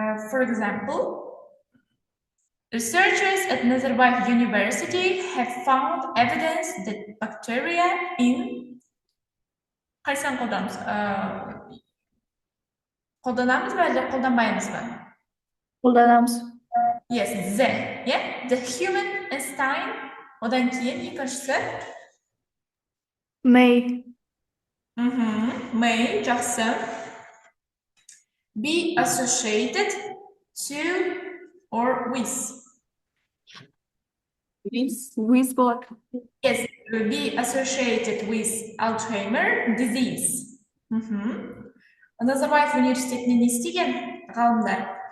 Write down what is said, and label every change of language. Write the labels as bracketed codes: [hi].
[en] For example, researchers at Nazarbayev University have found evidence that bacteria in... [kk] Қайсыны қолданамыз? Қолданамыз ба, әлде қолданбаймыз ба? Қолданамыз. [en] Yes, the human intestine. [kk] Одан кейін екіншісі. [en] May. [kk] May, жақсы. [en] Be associated to or with. [kk] With болады. [en] Yes, be associated with Alzheimer disease. [kk] Назарбаев университетінде не істеген ғалымдар?